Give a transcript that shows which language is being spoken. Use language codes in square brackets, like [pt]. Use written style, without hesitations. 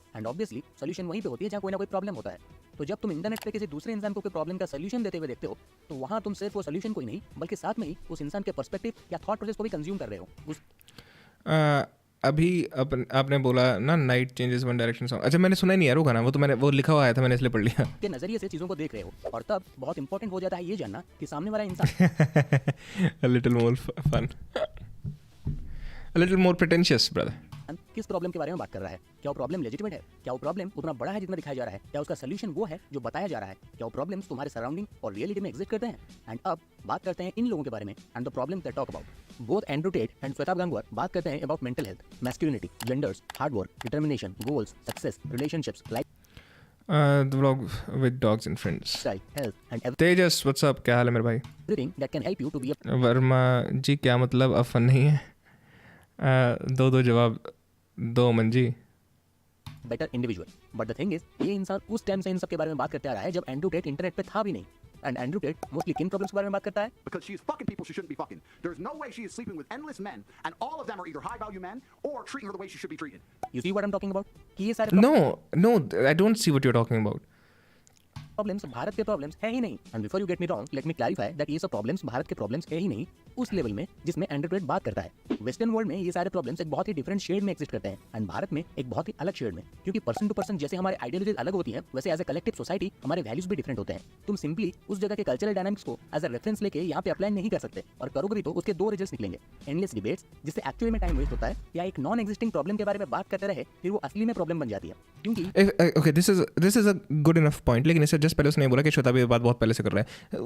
[hi] And obviously solution वहीं पे होती है जहाँ कोई ना कोई प्रॉब्लम होता है. तो जब तुम इंटरनेट पे किसी दूसरे इंसान को कोई प्रॉब्लम का सॉल्यूशन देते हुए देखते हो, तो वहाँ तुम सिर्फ वो सॉल्यूशन को ही नहीं बल्कि साथ में ही उस इंसान के पर्सपेक्टिव या थॉट प्रोसेस को भी कंज्यूम कर रहे हो. अभी आपने बोला ना night changes one direction song. अच्छा, मैंने सुना ही नहीं यार वो गाना. वो तो मैंने वो लिखा हुआ आया था, मैंने इसलिए पढ़ लिया. के नजरिए से चीजों को देख रहे हो, और तब बहुत इंपॉर्टेंट हो जाता है ये जानना कि सामने वाला इंसान [en] A little more fun, a little more pretentious, brother. [hi] किस प्रॉब्लम के बारे में बात कर रहा है. क्या वो प्रॉब्लम लेजिटिमेट है? क्या वो प्रॉब्लम उतना बड़ा है जितना दिखाया जा रहा है? क्या उसका सॉल्यूशन वो है जो बताया जा रहा है? क्या वो प्रॉब्लम्स तुम्हारे सराउंडिंग और रियलिटी में एग्जिस्ट करते हैं? एंड अब बात करते हैं इन लोगों के बारे में [en] And the problems they talk about. [hi] Both Andrew Tate and Shweta Gangwar बात करते हैं about mental health, masculinity, genders, hard work, determination, goals, success, relationships, life, [en] The vlog with dogs and friends. Style, health and [hi] Tejas, [en] what's up, [hi] क्या हाल है मेरे भाई? [en] everything that can help you to be a [hi] Verma जी, क्या मतलब अब fun नहीं है? दो जवाब दो Aman ji. [en] Better individual. But the thing is, [hi] ये इंसान उस टाइम से इन सब के बारे में बात करते आ रहा है जब एंड्रू टेट इंटरनेट पे था भी नहीं. एंड एंड्रू टेट मोस्टली किन प्रॉब्लम्स के बारे में बात करता है? [en] Because she is fucking people she shouldn't be fucking. There's no way she is sleeping with endless men, and all of them are either high value men or treating her the way she should be treated. You see what I'm talking about? [hi] कि ये सारे [en] No, I don't see what you're talking about. [hi] Problems Bharat के problems है ही नहीं. [en] and before you get me wrong, let me clarify that [hi] ये सब problems Bharat के problems है ही नहीं उस लेवल में जिसमें एंड्रू टेट बात करता है. वेस्टर्न वर्ल्ड में ये सारे प्रॉब्लम्स एक बहुत ही डिफरेंट शेड में एग्जिस्ट करते हैं, एंड भारत में एक बहुत ही अलग शेड में. क्योंकि पर्सन टू पर्सन जैसे हमारे आइडियोलॉजीज अलग होती हैं, वैसे [en] as a collective society [hi] हमारे वैल्यूज भी डिफरेंट होते हैं. तुम सिंपली उस जगह के कल्चरल डायनामिक्स को एज अ रेफरेंस लेके यहाँ पे अप्लाई नहीं कर सकते, और करोगे भी तो उसके दो रिजल्ट्स निकलेंगे. एंडलेस डिबेट्स जिससे एक्चुअली में टाइम वेस्ट होता है, या एक नॉन एग्जिस्टिंग प्रॉब्लम के बारे में बात करते रहे फिर वो असली में प्रॉब्लम बन जाती है. क्योंकि [en] Okay, this is a good enough point. [hi] लेकिन इससे जस्ट पहले उसने बोला कि श्वेता भी बात बहुत पहले से कर रहा है.